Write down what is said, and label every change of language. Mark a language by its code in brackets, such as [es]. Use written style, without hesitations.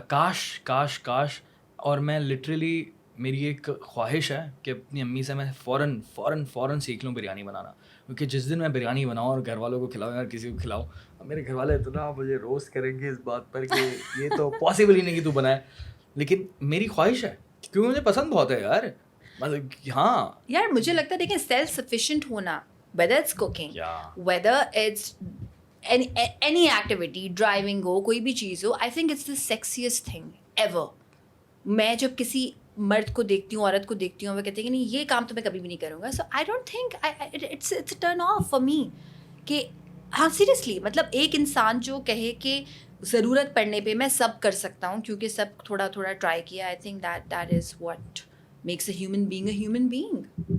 [ur] کاش. اور میں لٹرلی, میری ایک خواہش ہے کہ اپنی امی سے میں فوراً سیکھ لوں بریانی بنانا, کیونکہ جس دن میں بریانی بناؤں اور گھر والوں کو کھلاؤں یا کسی کو کھلاؤں, میرے گھر والے اتنا مجھے روسٹ کریں گے اس بات پر کہ یہ تو پاسبل ہی نہیں کہ تو بنائے. لیکن میری خواہش ہے, کیونکہ مجھے پسند بہت ہے یار. ہاں یار مجھے لگتا ہے دیکھیں سیلف سفیشینٹ ہونا, [en] whether it's cooking, whether it's any activity, driving [ur] ہو, کوئی بھی چیز ہو, [en] I think it's the sexiest thing ever. [ur] میں جب کسی مرد کو دیکھتی ہوں, عورت کو دیکھتی ہوں, وہ کہتے ہیں کہ نہیں یہ کام تو میں کبھی بھی نہیں کروں گا. [en] so I don't think it's a turn off for me [ur] کہ ہاں سیریسلی, مطلب ایک انسان جو کہے کہ ضرورت پڑنے پہ میں سب کر سکتا ہوں کیونکہ سب تھوڑا ٹرائی کیا, [en] I think that is what makes a human being [ur] a human being.